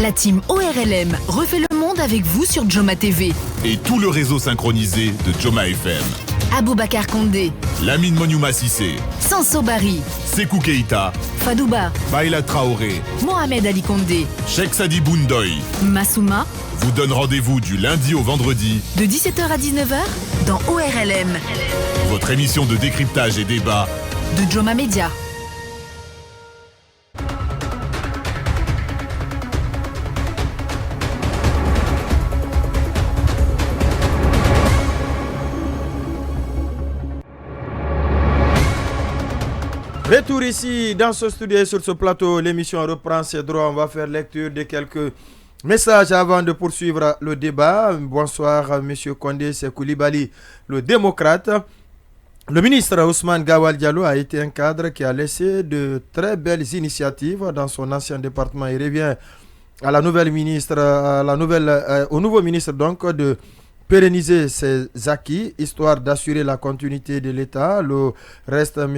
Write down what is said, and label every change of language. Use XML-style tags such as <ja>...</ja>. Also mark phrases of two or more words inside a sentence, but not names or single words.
<fr>La team ORLM refait le monde avec vous sur Joma TV. Et tout le réseau synchronisé de Joma FM. Aboubacar Condé, Lamine Moniouma Sissé, Sanso Bari, Sékou Keïta, Fadouba, Baïla Traoré, Mohamed Ali Condé, Cheikh Sadi Boundoy, Massouma vous donne rendez-vous du lundi au vendredi de 17h à 19h dans ORLM, votre émission de décryptage et débat de Joma Media. Retour ici dans ce studio et sur ce plateau, l'émission reprend ses droits. On va faire lecture de quelques messages avant de poursuivre le débat. Bonsoir, M. Condé Sékou Coulibaly, le démocrate. Le ministre Ousmane Gawal Diallo a été un cadre qui a laissé de très belles initiatives dans son ancien département. Il revient à la nouvelle ministre, au nouveau ministre donc de pérenniser ses acquis, histoire d'assurer la continuité de l'État. Le reste, M.</fr>